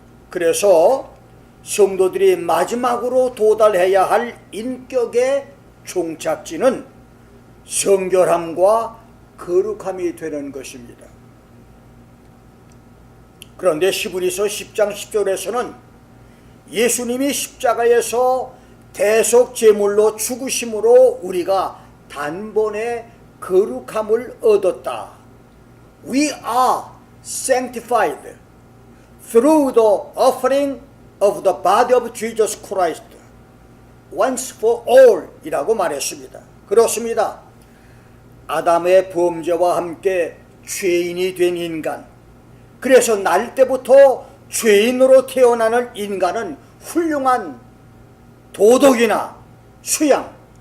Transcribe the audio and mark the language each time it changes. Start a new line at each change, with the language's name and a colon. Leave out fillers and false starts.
Korean: 그래서 성도들이 마지막으로 도달해야 할 인격의 종착지는 성결함과 거룩함이 되는 것입니다. 그런데 히브리서 10장 10절에서는 예수님이 십자가에서 대속 제물로 죽으심으로 우리가 단번에 거룩함을 얻었다.
English: We are sanctified through the offering of the body of Jesus Christ once for all
Korean: 이라고 말했습니다. 그렇습니다. 아담의 범죄와 함께 죄인이 된 인간, 그래서 날 때부터 죄인으로 태어나는 인간은 훌륭한 도덕이나 수양,